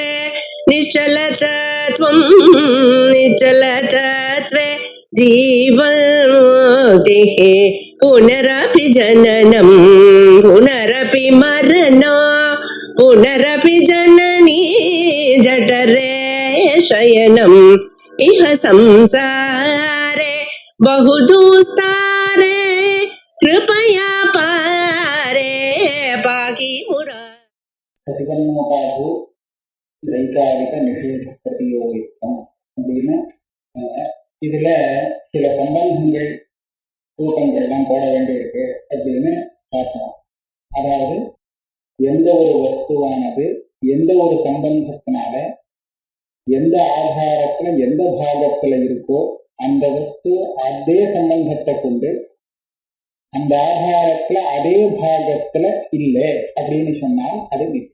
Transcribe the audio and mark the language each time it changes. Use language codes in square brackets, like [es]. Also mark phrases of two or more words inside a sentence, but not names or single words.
[sa] निश्चलतत्वं निश्चलतत्वे जीवन्मुक्तिः पुनरपि जननं पुनरपि मरणं पुनरपि जननी जठरे शयनम् इह संसारे बहुदुस्तारे कृपया पारे पाहि मुरारे. प्रतिपन्नोपाधो त्रैकालिक निषेध प्रतियोगित्वम् [ta] அப்படின்னு இதுல சில சம்பந்தங்கள் கூட்டங்கள்லாம் போட வேண்டியிருக்கு அப்படின்னு பார்க்கலாம். அதாவது எந்த ஒரு வஸ்துவானது எந்த ஒரு சம்பந்தத்தினால எந்த ஆதாரத்துல எந்த பாகத்துல இருக்கோ அந்த வஸ்து அதே சம்பந்தத்தை கொண்டு அந்த ஆதாரத்துல அதே பாகத்துல இல்லை அப்படின்னு சொன்னால் அது மிச்சம்.